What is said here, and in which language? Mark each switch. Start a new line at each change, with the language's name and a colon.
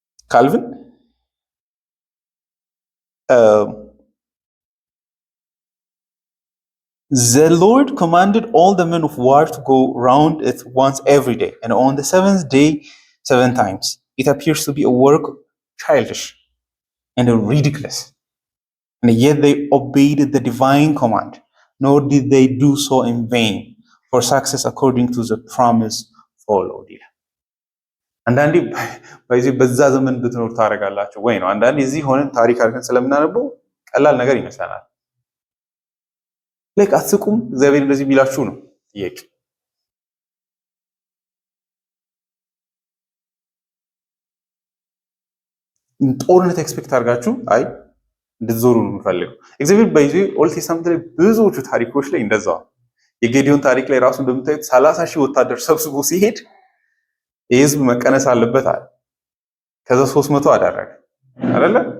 English: ካልቪን the Lord commanded all the men of war to go round it once every day, and on the 7th day 7 times. It appears to be a work childish and ridiculous, and yet they obeyed the divine command, nor did they do so in vain, for success according to the promise followed.
Amharic: አንዳንዴ በዚህ በዛ ዘመን ብትኖር ታረጋላችሁ ወይ ነው። አንዳንዴ እዚህ ሆነን ታሪክ አድርገን ስለምናነበው ቀላል ነገር ይመስላል። ለካ አትስቁም? እግዚአብሔር እንደዚህ ቢላችሁ ነው ጥያቄ። ጦርነት ኤክስፔክት አድርጋችሁ አይ እንድትዞሩ ነው የምፈልገው። እግዚአብሔር በዚህ ኦልድ ቴስታመንት ላይ ብዙዎቹ ታሪኮች ላይ እንደዛው የጌዲዮን ታሪክ ላይ ራሱ እንደምታዩት 30,000 ወታደር ሰብስቦ ሲሄድ የህዝብ መቀነስ አለበት አለ። ከዛ 300 አደረገ አይደለ?